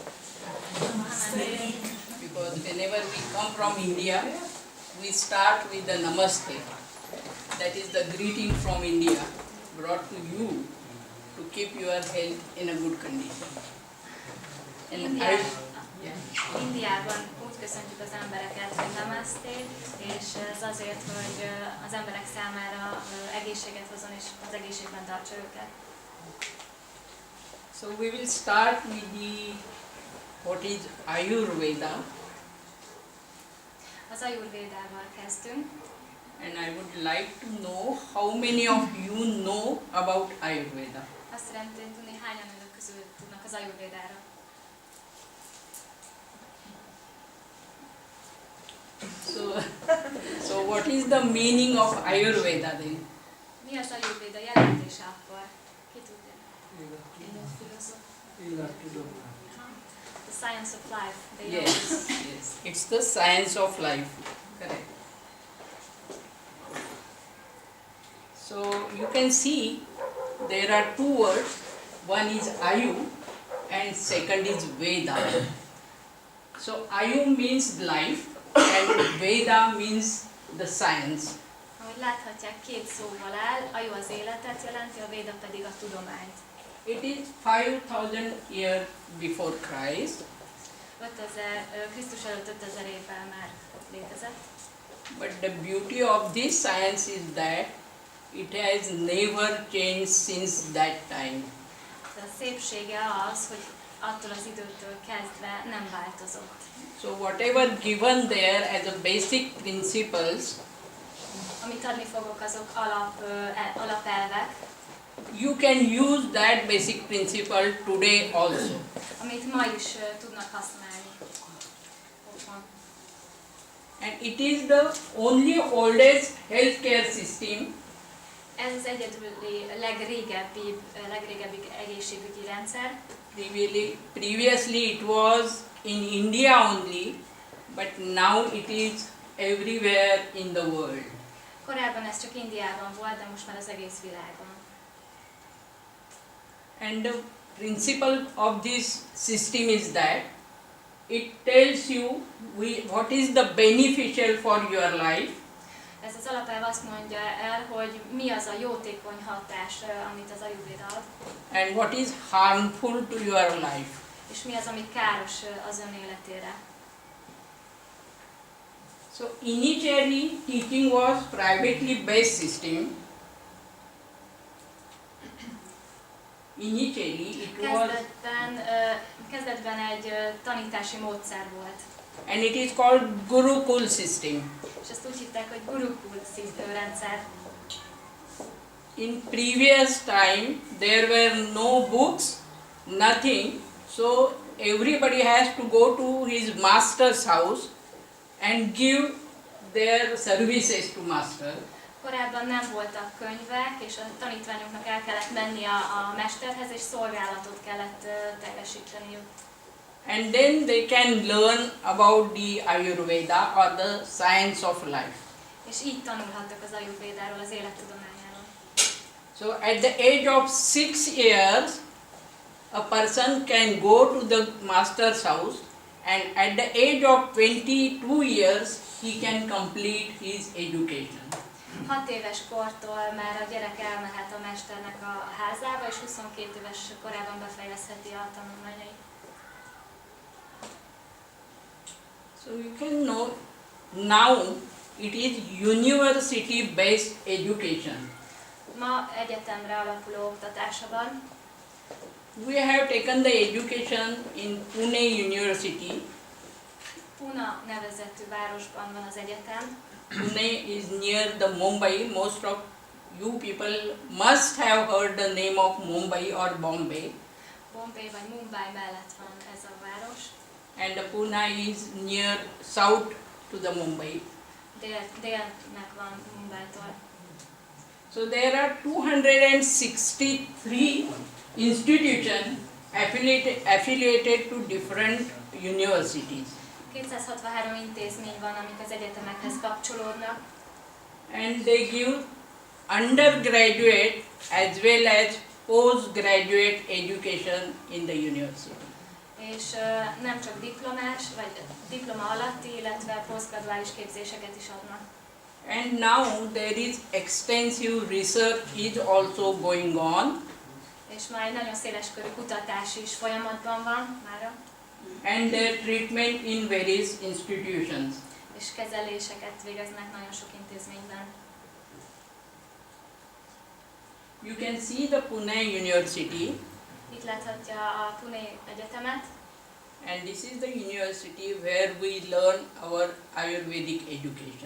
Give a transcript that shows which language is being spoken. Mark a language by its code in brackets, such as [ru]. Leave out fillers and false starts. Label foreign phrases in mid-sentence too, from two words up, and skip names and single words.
[en] Because whenever we come from India, we start with the namaste. That is the greeting from India brought to you to keep your health in a good condition. And [hu] Indiában úgy köszöntjük az embereket, hogy namaste, és ez azért, hogy az emberek számára egészséget hozzon és az egészségben tartsa őket. [en] So we will start with what is Ayurveda, [hu] Az ajurvédával kezdünk, [en] and I would like to know how many of you know about Ayurveda. [hu] azt szeretném tudni, hányan önök közül tudnak az ajurvédára. [en] So what is the meaning of Ayurveda then? [hu] Mi az ajurvéda jelentése akkor? Ki tudja? [en] The science of life. They know Yes, this. yes. It's the science of life. Correct. So you can see there are two words. One is Ayu and second is Veda. So Ayu means life and Veda means the science. [hu] Ahogy láthatják, két szóval áll, Aju az életet jelenti, a Véda pedig a tudományt. [en] It is 5000 years before Christ. 5000, [hu] Krisztus előtt 5000 évvel már létezett. [en] But the beauty of this science is that it has never changed since that time. [hu] De a szépsége az, hogy attól az időtől kezdve nem változott. [en] So whatever given there as a basic principles, [hu] Amit adni fogok, azok alapelvek, [en] you can use that basic principle today also. [hu] amit ma is tudnak használni. Ott van. [en] And it is the only oldest healthcare system [hu] Ez az egyedüli legrégebbi egészségügyi rendszer. [en] Previously it was in India only, but now it is everywhere in the world. [hu] Korábban ez csak Indiában volt, de most már az egész világon. [en] And the principle of this system is that it tells you what is the beneficial for your life, [hu] Ez az alapelv azt mondja el, hogy mi az a jótékony hatás, amit az Ajurvéda ad, [en] and what is harmful to your life. [hu] és mi az, ami káros az ön életére. [en] So initially teaching was privately based system. Initially it was, [hu] Kezdetben egy tanítási módszer volt, [en] and it is called Gurukul system. [hu] és ezt úgy hívták, hogy Gurukul rendszer. [en] In previous time there were no books, nothing, so everybody has to go to his master's house and give their services to master. [hu] Korábban nem voltak könyvek, és a tanítványoknak el kellett menni a mesterhez, és szolgálatot kellett teljesíteniük. [en] And then they can learn about the Ayurveda or the science of life. [hu] És így tanulhattak az Ajurvédáról, az élettudományáról. [en] So at the age of 6 years, a person can go to the master's house, and at the age of 22 years, he can complete his education. [hu] 6 éves kortól már a gyerek elmehet a mesternek a házába, és 22 éves korában befejezheti a tanulmányait. [en] So you can know now it is university-based education. [hu] Ma egyetemre alapuló oktatása van. [en] We have taken the education in Pune University. [hu] Puna nevezetű városban van az egyetem. [en] Pune is near the Mumbai. Most of you people must have heard the name of Mumbai or Bombay. [hu] Bombay vagy Mumbai mellett van ez a város. [en] And the Pune is near south to the Mumbai. [hu] Délnek van Mumbaitól. [en] So there are 263 institutions affiliated to different universities. [hu] 263 intézmény van, amik az egyetemekhez kapcsolódnak, [en] And they give undergraduate as well as postgraduate education in the university. [hu] és nem csak diplomás, vagy diploma alatti, illetve posztgraduális képzéseket is adnak. [en] And now there is extensive research is also going on, [hu] És már egy nagyon széleskörű kutatás is folyamatban van mára, [en] and their treatment in various institutions. [hu] és kezeléseket végeznek nagyon sok intézményben. [en] You can see the Pune University, [hu] Itt láthatja a Pune Egyetemet, [en] and this is the university where we learn our Ayurvedic education.